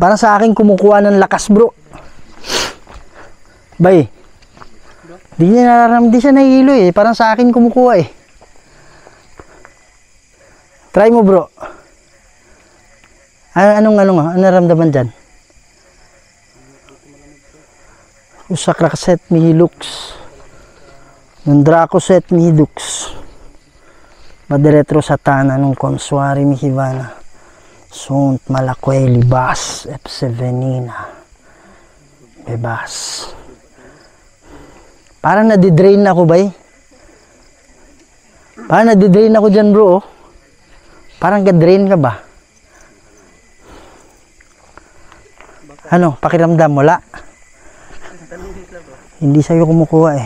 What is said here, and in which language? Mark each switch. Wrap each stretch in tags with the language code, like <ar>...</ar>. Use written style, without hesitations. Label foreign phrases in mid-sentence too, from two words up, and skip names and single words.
<tl>Parang sa akin kumukuha ng lakas, bro. Bay. Di siya nahihilo eh. Parang sa akin kumukuha eh. Try mo, bro. Anong naramdaman dyan? Usakraset mihilux. Nundrakoset mihidux. Madiretro satana nung konsuari mihivana. Sunt malakway libas epsevenina. Bebas. Parang nadidrain ako ba eh? Parang nadidrain ako dyan, bro. Parang ka-drain ka ba? Ano? Pakiramdam mo, la? Hindi sa'yo kumukuha eh.</tl>